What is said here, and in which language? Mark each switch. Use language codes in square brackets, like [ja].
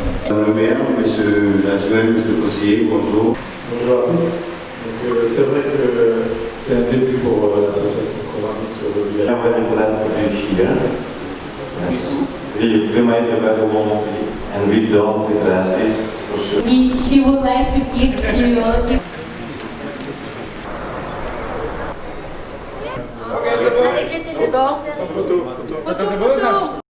[fr] Le maire, monsieur l'adjoint, monsieur le conseiller, bonjour. Bonjour à tous. C'est vrai que c'est un début pour l'association Comami sur le village. [en] I'm very glad to be here. Yes. We made a better moment and we don't regret this for sure. She would like to give to [fr] avec les téléphones. Photo.